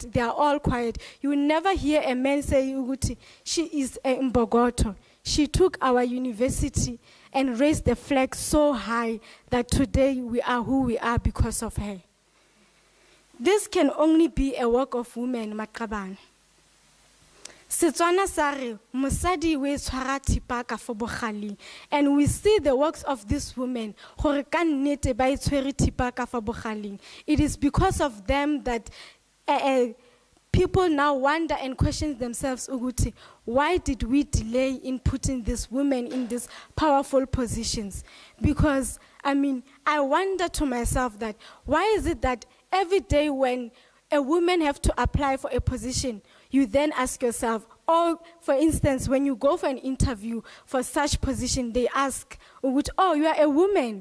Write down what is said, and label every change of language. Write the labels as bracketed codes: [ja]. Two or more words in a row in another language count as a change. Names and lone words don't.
[en] They are all quiet. You will never hear a man say, she is a Mbogoto. She took our university and raised the flag so high that today we are who we are because of her. This can only be a work of women, Makabane. [tn] Setswana sare mosadi we tshwara thipa ka fo bogaleng, [en] and we see the works of this women [tn] gore ka nnete ba itshwere thipa ka fo bogaleng. [en] It is because of them that people now wonder and question themselves, Uguti, why did we delay in putting these women in these powerful positions? Because, I mean, I wonder to myself that why is it that every day when a woman have to apply for a position, you then ask yourself, or for instance, when you go for an interview for such position, they ask, oh, you are a woman.